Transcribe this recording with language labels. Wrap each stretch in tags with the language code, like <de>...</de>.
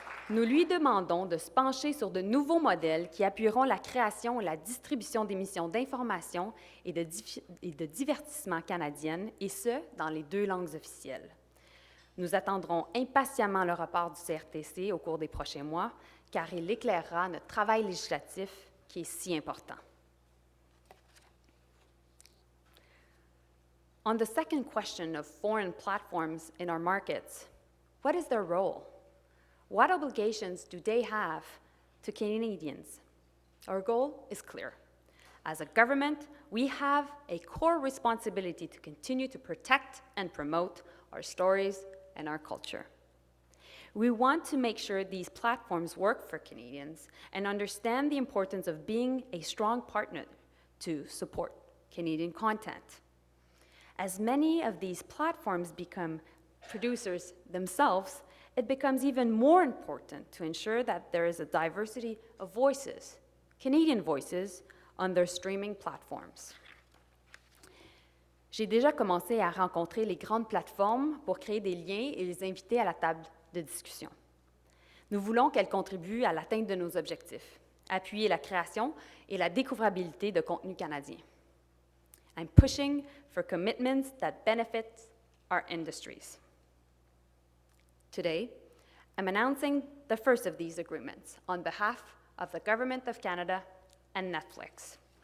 <fr>Nous lui demandons de se pencher sur de nouveaux modèles qui appuieront la création et la distribution d'émissions d'information et de divertissement canadiennes, et ce, dans les deux langues officielles. Nous attendrons impatiemment le rapport du CRTC au cours des prochains mois, car il éclairera notre travail législatif qui est si important.</fr> <en>On the second question of foreign platforms in our markets, what is their role? What obligations do they have to Canadians? Our goal is clear. As a government, we have a core responsibility to continue to protect and promote our stories and our culture. We want to make sure these platforms work for Canadians and understand the importance of being a strong partner to support Canadian content. As many of these platforms become producers themselves, it becomes even more important to ensure that there is a diversity of voices, Canadian voices, on their streaming platforms.</en> <fr>J'ai déjà commencé à rencontrer les grandes plateformes pour créer des liens et les inviter à la table de discussion. Nous voulons qu'elles contribuent à l'atteinte de nos objectifs, appuyer la création et la découvrabilité de contenus canadiens.</fr> <en>I'm pushing for commitments that benefit our industries. Today, I'm announcing the first of these agreements on behalf of the Government of Canada and Netflix.</en>